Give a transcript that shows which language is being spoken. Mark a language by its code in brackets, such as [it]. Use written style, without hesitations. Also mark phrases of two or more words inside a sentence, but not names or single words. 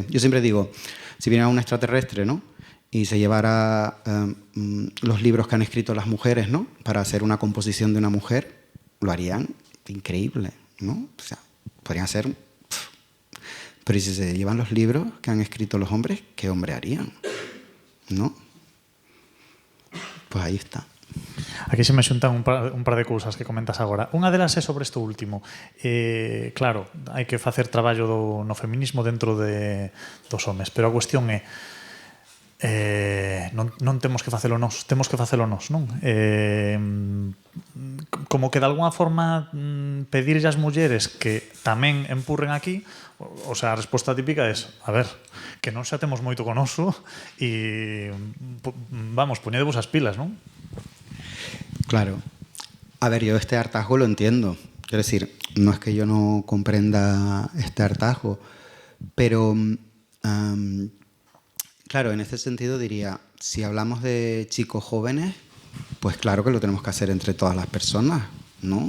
[es] Yo siempre digo, si viene un extraterrestre, ¿no? Y se llevara los libros que han escrito las mujeres, ¿no? Para hacer una composición de una mujer, lo harían increíble, ¿no? O sea, podrían ser... Pero si se llevan los libros que han escrito los hombres, ¿qué hombre harían? ¿No? [gl] Pues aí está. Aquí se me xuntan un par de cousas que comentas agora. Unha delas é sobre isto último. Claro, hai que facer traballo no feminismo dentro dos homes, pero a cuestión é non temos que facelo nós, temos que facelo nós, non? Como que de alguna forma pedirlle ás mulleres que tamén empurren aquí, [es] o sea, [gl] a resposta típica é, a ver, que non xa temos moito con oso e vamos, poñedevos as pilas, non? Claro. A ver, [es] yo este hartazgo lo entiendo. Quiero decir, no es que yo no comprenda este hartazgo, pero claro, en este sentido diría, si hablamos de chicos jóvenes, pues claro que lo tenemos que hacer entre todas las personas, ¿no?